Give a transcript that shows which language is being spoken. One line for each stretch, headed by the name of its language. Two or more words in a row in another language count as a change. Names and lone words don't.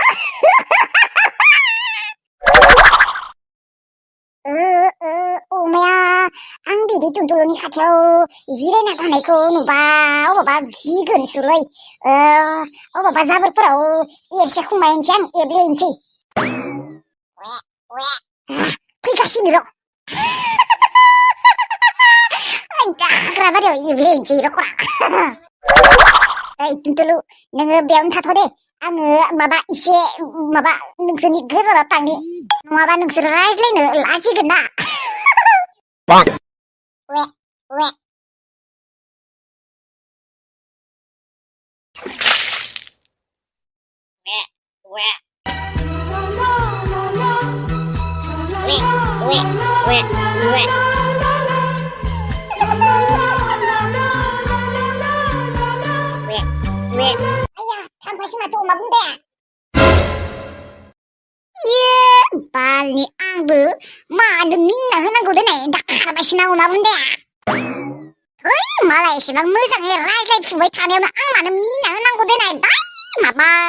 Bodo: अमाया आं बिदि टुनटुलनि खाथियाव जिरायना थानायखौ नुबा अबावबा गिगोनसोलै अबावबा जाबोरफोराव एरसे खुमायनोसै आं एब्लेनोसै फैगासिनो र' हाग्रा बारियाव एब्लेनोसै र' खरा ओइ टुनटुलु नोङो बेयावनो थाथ' दे आङो माबा एसे माबा नोंसोरनि गोजानाव थांनि नङाबा नोंसोर रायज्लायनो लाजिगोन ना वे वे वे वे वे वे वे आया थांफासै माथो अमा बुन्दाया बालनि आंबो मानो मिना होनांगौ देनाय दा खारबायसोना अमा बुन्दाया ओइ मालाय एसेबां मोजाङै रायज्लायफुबाय थानायावनो आं मानो मिना होनांगौ देनाय दा माबा